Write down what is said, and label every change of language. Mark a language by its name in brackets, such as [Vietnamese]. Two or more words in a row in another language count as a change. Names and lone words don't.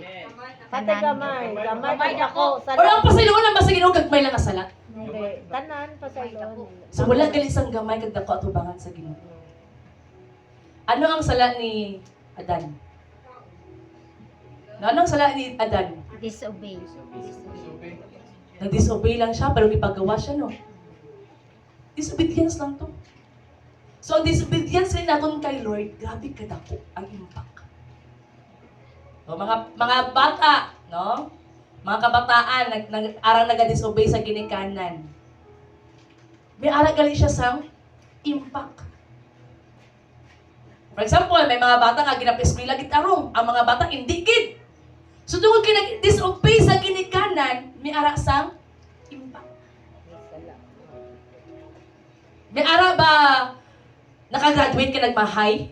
[Hiligaynon] Pati gamay. Gamay ako. Or ang pasayloon lang ba sa Ginoo gagmay lang nga sala? Hindi. Tanan pa sa iyo. So wala gali isang gamay kag dako atubangan sa Ginoo. Ano ang sala ni Adan? Ano ang sala ni Adan? Disobey. Nag-disobey lang siya pero ipagawa siya, no? Disobedience lang to. So ang disobedience rin natin kay Lord, grabe kadako ang impact. So, mga bata, no? Mga kabataan, arang nag-disobey sa ginikanan. May arang gali siya sa impact. [English] For example, [Hiligaynon] may mga bata nga ginap-eskwela gid arong, ang mga bata hindi gid. So tungod kay nag-disobey sa ginikanan, may ara sang impact. May ara ba nakagraduate ka nagmahay?